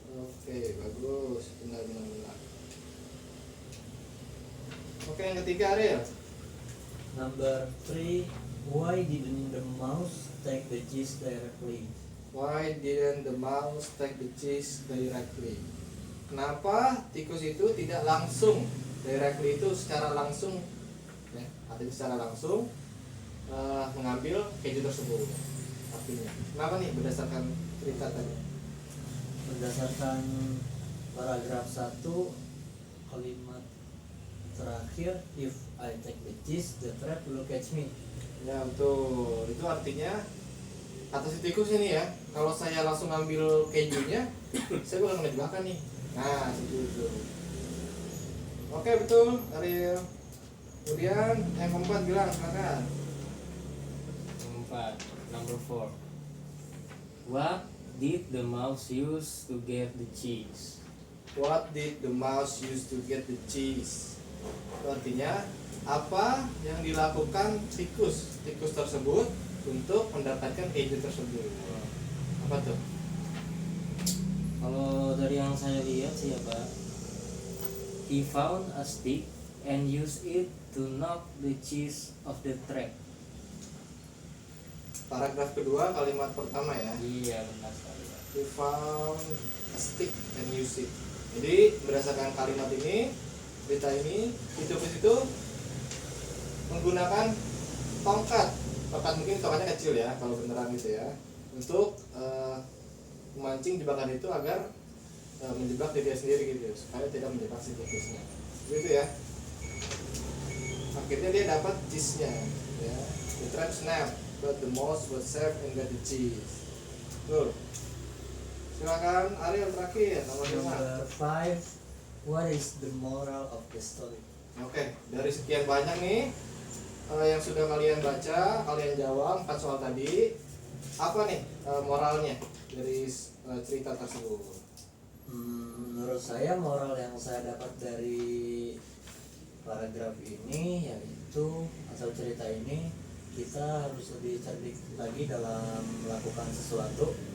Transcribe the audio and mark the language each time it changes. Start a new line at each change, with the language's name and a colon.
Indonesian: Oke, bagus. Benar. Oke, yang ketiga Ariel.
English: Number 3. Why didn't the mouse take the cheese directly? Why didn't the mouse take the cheese directly?
Indonesian: Kenapa tikus itu tidak langsung directly itu secara langsung ya, artinya secara langsung mengambil keju tersebut artinya. Kenapa nih berdasarkan cerita tadi? Berdasarkan paragraf 1 kalimat terakhir,
English: if I take the cheese, the trap will catch me.
Indonesian: Ya betul, itu artinya kata si tikus ini ya, kalau saya langsung ambil kejunya, saya bakal kena jebakan nih. Nah, itu. Oke betul, Ariel. Kemudian yang keempat bilang, silakan.
English: Number 4. What did the mouse use to get the cheese? What did the mouse use to get the cheese?
Indonesian: Itu artinya apa yang dilakukan tikus tersebut untuk mendapatkan keju tersebut. Apa tuh? Kalau dari yang saya lihat sih ya Pak,
English: he found a stick and used it to knock the cheese off the trap.
Indonesian: Paragraf kedua kalimat pertama ya. Iya benar sekali Pak.
English: We found a stick and use it.
Indonesian: Jadi berdasarkan kalimat ini, berita ini, tikus itu menggunakan tongkat mungkin tongkatnya kecil ya kalau beneran gitu ya, untuk memancing jebakan itu agar menjebak diri sendiri gitu supaya tidak menjebak si tikusnya gitu ya. Akhirnya dia dapat cheese-nya ya.
English: The trap snapped but the mouse was safe and got the cheese.
Indonesian: Tuh. Silakan Ariel terakhir nomor 5.
English: Number 5. What is the moral of the story?
Indonesian: Oke, dari sekian banyak nih yang sudah kalian baca, kalian jawab 4 soal tadi, apa nih moralnya dari cerita tersebut? Menurut saya moral yang saya dapat dari paragraf ini yaitu atau cerita ini, kita harus lebih cerdik lagi dalam melakukan sesuatu.